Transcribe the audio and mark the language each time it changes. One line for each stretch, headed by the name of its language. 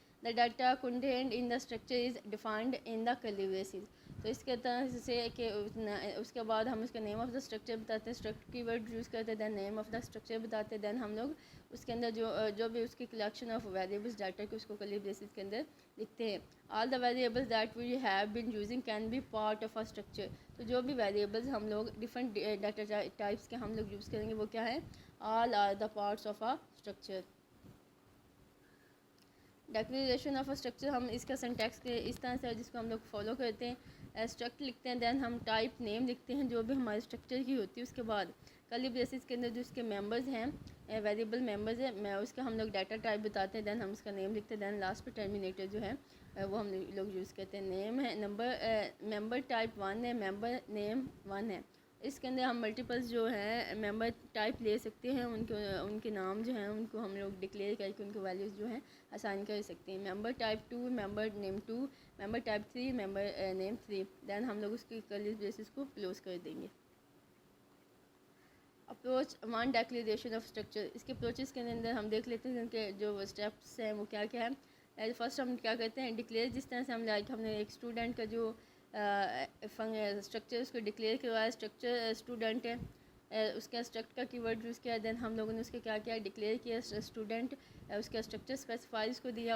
English: The data contained in the structure is defined in the curly braces.
Urdu: تو اس کے طرح سے کہ اس کے بعد ہم اس کا
English: name of the structure
Urdu: بتاتے ہیں, اسٹرکٹ کی ورڈ یوز کرتے ہیں, دین نیم آف دا اسٹرکچر بتاتے ہیں, دین ہم لوگ اس کے اندر جو بھی اس کی کلیکشن آف ویریبلس ڈاٹا کے اس کو کرلی بریسز کے اندر لکھتے ہیں.
English: All the variables that we have been using can be part of a structure.
Urdu: تو جو بھی ویریبلز ہم لوگ ڈفرینٹ ڈاٹا ٹائپس کے ہم لوگ یوز کریں گے وہ کیا ہے,
English: All are the parts of a structure.
Urdu: Declaration of a structure, ہم اس کا سنٹیکس کے اس طرح سے جس کو ہم لوگ فالو کرتے ہیں, اسٹرکٹ لکھتے ہیں, دین ہم ٹائپ نیم لکھتے ہیں جو بھی ہمارے اسٹرکچر کی ہوتی ہے. اس کے بعد کرلی بریسز کے اندر جو اس کے ممبرز ہیں, ویریبل ممبرز ہیں, میں اس کا ہم لوگ ڈاٹا ٹائپ بتاتے ہیں, دین ہم اس کا نیم لکھتے ہیں, دین لاسٹ پہ ٹرمینیٹر جو ہے وہ ہم لوگ یوز کرتے ہیں. نیم ہے نمبر, ممبر ٹائپ 1 ہے, ممبر نیم 1 ہے. اس کے اندر ہم ملٹیپلس جو ہیں ممبر ٹائپ لے سکتے ہیں, ان کے نام جو ہیں ان کو ہم لوگ ڈکلیئر کر کے ان کو ویلیوز جو ہیں اسائن کر سکتے ہیں. ممبر ٹائپ 2, ممبر نیم 2, ممبر ٹائپ 3, ممبر نیم 3, دین ہم لوگ اس کی کرلی بریسز کو کلوز کر دیں گے.
English: Approach 1 declaration of structure.
Urdu: اس کے اپروچز کے اندر ہم دیکھ لیتے ہیں کہ جو اسٹیپس ہیں وہ کیا کیا ہے. فرسٹ ہم کیا کرتے ہیں, ڈکلیئر, جس طرح سے ہم نے ایک اسٹوڈنٹ کا جو اسٹرکچر اس کو ڈکلیئر کروایا. اسٹرکچر اسٹوڈنٹ ہے, اس کا اسٹرکٹ کا کی ورڈ یوز کیا, دین ہم لوگوں نے اس کے کیا کیا ڈکلیئر کیا اسٹوڈنٹ, اس کا اسٹرکچر اسپیسیفائز کو دیا.